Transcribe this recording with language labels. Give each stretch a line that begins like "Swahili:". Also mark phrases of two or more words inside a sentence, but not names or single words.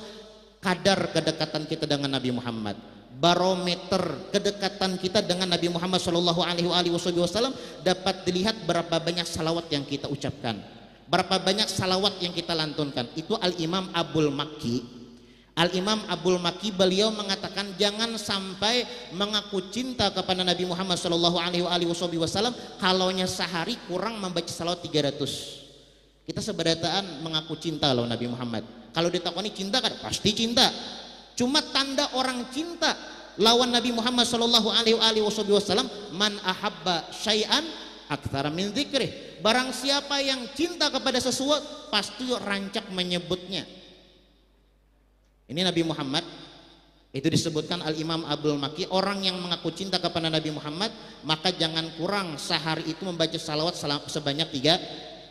Banjar: Kadar kedekatan kita dengan Nabi Muhammad, barometer kedekatan kita dengan Nabi Muhammad
Arabic: صلى الله عليه وسلم
Banjar: dapat dilihat berapa banyak salawat yang kita ucapkan, berapa banyak salawat yang kita lantunkan. Itu Al-Imam Abul Makki beliau mengatakan, jangan sampai mengaku cinta kepada Nabi Muhammad
Arabic: صلى الله عليه وسلم
Banjar: kalaunya sehari kurang membaca salawat 300. Kita seberataan mengaku cinta lawan Nabi Muhammad. Kalau ditakoni cinta kan pasti cinta. Cuma tanda orang cinta lawan Nabi Muhammad
Arabic: صلى الله عليه وسلم, من أحب شيئا أكثر من ذكره.
Banjar: Barang siapa yang cinta kepada sesuatu pasti rancak menyebutnya. Ini Nabi Muhammad, itu disebutkan Al-Imam Abdul Makki, orang yang mengaku cinta kepada Nabi Muhammad maka jangan kurang sehari itu membaca salawat sebanyak 300.